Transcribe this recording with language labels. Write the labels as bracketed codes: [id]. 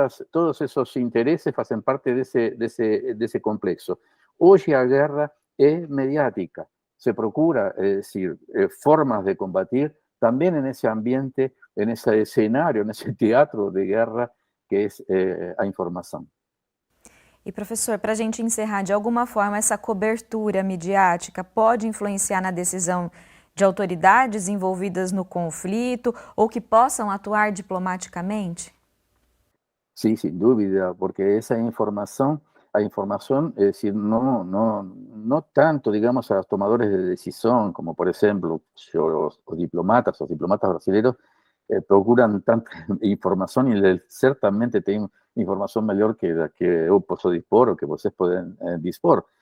[es] Todos esos intereses hacen parte de ese complexo. Hoy la guerra es mediática. Se procura, es decir, formas de combatir también en ese ambiente, en ese escenario, en ese teatro de guerra que es [pt] a informação. E professor, para a gente encerrar, de alguma forma essa cobertura midiática pode influenciar na decisão de autoridades envolvidas no conflito ou que possam atuar diplomaticamente? [es] Sí, sin duda, porque esa información, es decir, no tanto, digamos, a los tomadores de decisión, como por ejemplo los diplomatas brasileños, procuran tanta información y ciertamente tienen información mejor que la que yo puedo dispor o que ustedes pueden dispor.